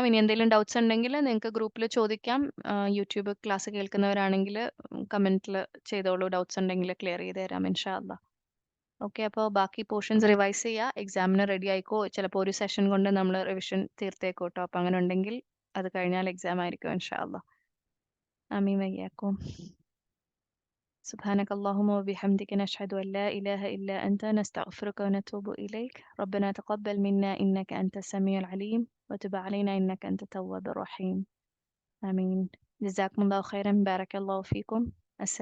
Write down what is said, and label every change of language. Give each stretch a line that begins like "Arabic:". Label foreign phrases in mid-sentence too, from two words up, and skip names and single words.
Malayalam: ഇനി എന്തെങ്കിലും ഡൗട്ട്സ് ഉണ്ടെങ്കിൽ നിങ്ങൾക്ക് ഗ്രൂപ്പിൽ ചോദിക്കാം.
English: YouTube class
Malayalam: കേൾക്കുന്നവരാണെങ്കിൽ കമൻറ്റിൽ ചെയ്തോളൂ. ഡൗട്ട്സ് ഉണ്ടെങ്കിൽ ക്ലിയർ ചെയ്ത് തരാം
Arabic: إن شاء الله.
Malayalam: ഓക്കെ, അപ്പോൾ ബാക്കി
English: portions revise
Malayalam: ചെയ്യുക. എക്സാമിന് റെഡി ആയിക്കോ. ചിലപ്പോൾ ഒരു സെഷൻ കൊണ്ട് നമ്മൾ റിവിഷൻ തീർത്തേക്കോട്ടോ. അപ്പോൾ അങ്ങനെ ഉണ്ടെങ്കിൽ അത് കഴിഞ്ഞാൽ എക്സാം ആയിരിക്കും
Arabic: إن شاء الله. آمين وإياكم. سبحانك اللهم وبحمدك نشهد أن لا إله إلا أنت نستغفرك ونتوب إليك. ربنا تقبل منا إنك أنت السميع العليم وتب علينا إنك أنت التواب الرحيم. آمين. جزاكم الله خيرا. بارك الله فيكم.